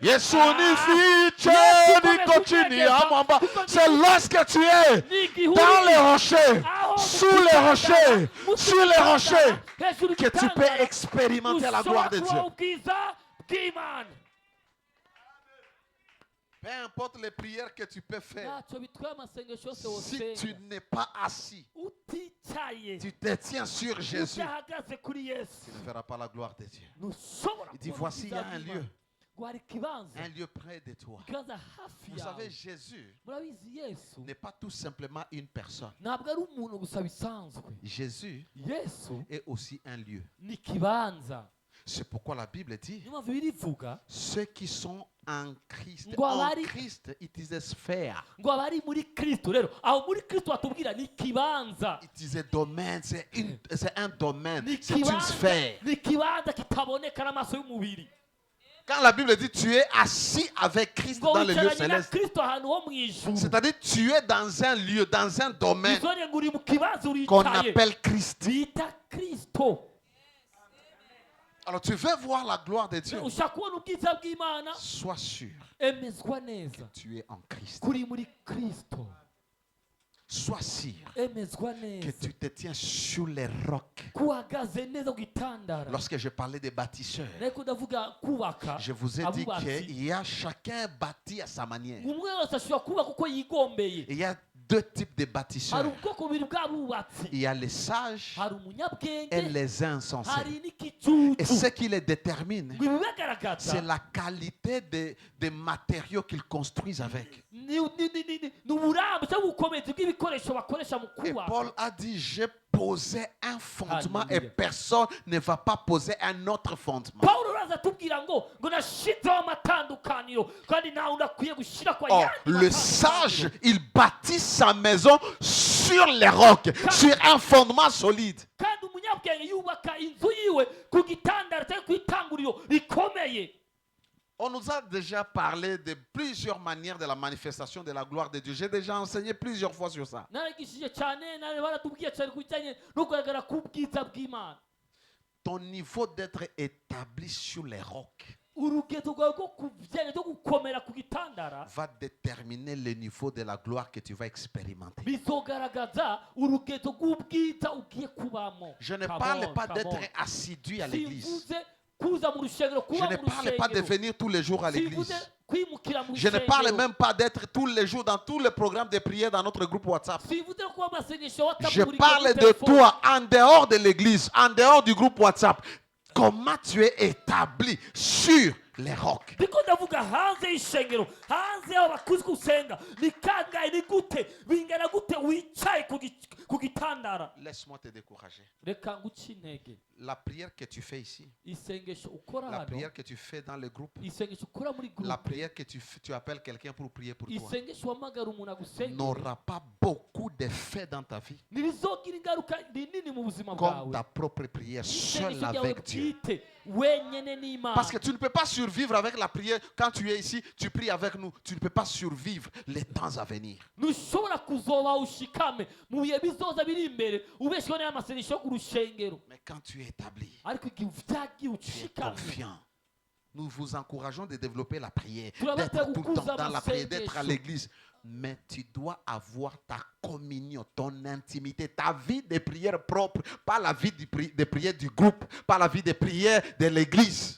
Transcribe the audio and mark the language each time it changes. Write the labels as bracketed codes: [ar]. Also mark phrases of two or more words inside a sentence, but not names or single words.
[sw] Yesu Ah, nifiche, Yesu niko chini ya mwamba. [fr] C'est lorsque tu es dans les rochers, sous les rochers, sur les rochers, que tu peux expérimenter la gloire de Dieu. [rw] ubwiza bw'Imana. [fr] Peu importe les prières que tu peux faire, [rw] ntacyo bitwaye amasengesho yose [fr] si tu [rw] wosenga [fr] n'es pas assis, [rw] uticaye [fr] tu te tiens sur Jésus, [rw] udahagaze kuri Yesu [fr] tu ne verras pas la gloire de Dieu. [rw] ntushobora [fr] Il dit, [rw] kubona [fr] voici, il y a [rw] ubwiza [fr] un [rw] bw'Imana. [fr] lieu, [rw] ngo hari ikibanza [fr] un lieu près de toi. [rw] ikibanza hafi [fr] Vous savez, [rw] yawe [fr] Jésus [rw] murabizi Yesu [fr] n'est pas tout simplement une personne. [rw] ntabwo ari umuntu gusa bisanzwe. [fr] Jésus [rw] Yesu [fr] est aussi un lieu. [rw] ni ikibanza. [fr] C'est pourquoi la Bible dit, [rw] niyo mpamvu birivuga [fr] ceux qui sont en Christ, [rw] Ngo [fr] en [rw] abari- [en] Christ, it is a sphere. [rw] ngo abari muri Kristo. Rero aho muri Kristo batubwira ni ikibanza. [en] It is a domaine, [fr] c'est un domaine, [rw] Ni [fr] c'est une [rw] ikibanza [fr] sphère. [rw] ni ikibanza kitaboneka n'amaso y'umubiri. [fr] Quand la Bible dit tu es assis avec Christ [rw] ngo [fr] dans le lieu [rw] wicaranye na [fr] céleste, [rw] Kristo ahantu ho mu ijuru. [fr] c'est-à-dire tu es dans un lieu, dans un domaine [rw] bizone ngo uri mu kibanza [fr] qu'on [rw] uricaye [fr] appelle Christ. [rw] bita Kristo. [fr] Alors tu veux voir la gloire de Dieu, [rw] ushaka kubona ubwiza bw'Imana [fr] sois sûr [rw] emezwa neza [fr] que tu es en Christ. [rw] kuri muri Kristo. [fr] Sois sûr [rw] emezwa [fr] que [rw] neza [fr] tu te tiens sur les rocs. [rw] kuhagaze neza ku gitandara. [fr] Lorsque je parlais des bâtisseurs, [rw] ariko ndavuga kubaka [fr] je vous ai dit [rw] abubatsi. [fr] qu'il y a chacun bâti à sa manière. [rw] umwe wese ashobora kubaka uko yigombeye. [fr] Il y a deux types de [rw] hari [fr] bâtisseurs. [rw] ubwoko bubiri bw'abubatsi. [fr] Il y a les sages [rw] hari umunyabwenge [fr] et les insensés. [rw] hari n'ikicucu. [fr] Et ce qui les détermine, [rw] ngo ibibagaragaza [fr] c'est la qualité des matériaux qu'ils construisent avec. [rw] ni uburambe cyangwa ubukomezi bw'ibikoresho bakoresha mu [fr] Et [rw] kubaka. [fr] Paul a dit, j'ai posé un fondement et Alléluia. personne ne va pas poser un autre fondement. [rw] Pawulo araza atubwira ngo nashizeho amatandukaniro kandi nawe udakwiye gushyira kwa [fr] Or, [rw] yandi [fr] le [rw] matandukaniro. [fr] sage, il bâtit sa maison sur les rocs, sur un fondement solide. [rw] kandi umunyabwenge yubaka kubaka inzu yiwe ku gitandara cyangwa ku itanguriro rikomeye. [fr] On nous a déjà parlé de plusieurs manières de la manifestation de la gloire de Dieu. J'ai déjà enseigné plusieurs fois sur ça. [rw] narigishije cyane baratubwiye cyane ku bijyanye no kugaragara k'ubwiza bw'Imana. [fr] Ton niveau d'être établi sur les rocs [rw] urugendo rwawe rwo kubijyanye no gukomera ku gitandara [fr] va déterminer le niveau de la gloire que tu vas expérimenter. [rw] bizogaragaza urugendo rw'ubwiza ugiye kubamo. [fr] Je ne parle pas d'être assidu à l'église. [rw] Sivuze kuza mu rushengero, [fr] Je [rw] kuba [fr] ne [rw] mu [fr] parle pas de [rw] rushengero. [fr] venir tous les jours à l'église. [rw] Sivuze kwimukira mu [fr] Je ne parle [rw] rushengero. [fr] même pas d'être tous les jours dans tous les programmes de prière dans notre groupe WhatsApp. [rw] Sivuze kuba amasengesho watamu [fr] Je [rw] buri gihe [fr] parle [rw] kuri [fr] de [rw] telefone. [fr] toi en dehors de l'église, en dehors du groupe WhatsApp. Comment tu es établi sur les rocs. [rw] ndiko ndavuga hanze y'ishengero, hanze y'aho bakuzi gusenga. Ni kangahe, ni gute, bingana gute wicaye ku gitandara. [fr] Laisse-moi te décourager. [rw] Reka nguce intege. [fr] La prière que tu fais ici, [rw] Isengesho ukora [fr] la [rw] hano, [fr] prière que tu fais dans le groupe, [rw] isengesho ukora muri [fr] la [rw] groupe, [fr] prière que tu appelles quelqu'un pour prier pour toi, [rw] isengesho uhamagara umuntu agusengera, [fr] n'aura pas beaucoup d'effets dans ta vie [rw] ntirizogira ingaruka nini mu buzima [fr] comme [rw] bwawe. [fr] ta propre prière seule [rw] Isengesho ryawe [fr] avec Dieu. [rw] bwite wenyene n'Imana. [fr] Parce que tu ne peux pas survivre avec la prière. Quand tu es ici, tu pries avec nous. Tu ne peux pas survivre les temps à venir. [rw] ntushobora kuzoba ushikame mu bihe bizoza biri imbere ubeshweho n'amasengesho yo ku rushengero. [fr] Mais quand tu es établi, [rw] Ariko igihe uvyagiye [fr] tu es [rw] ushikame, [fr] confiant. Nous vous encourageons de développer la prière, [rw] Turabate [fr] d'être tout le temps [rw] gukuza [fr] dans la prière, d'être à [rw] amasengesho. [fr] l'église. Mais tu dois avoir ta communion, ton intimité, ta vie de prière propre, pas la vie de prière du groupe, pas la vie de prière de l'église.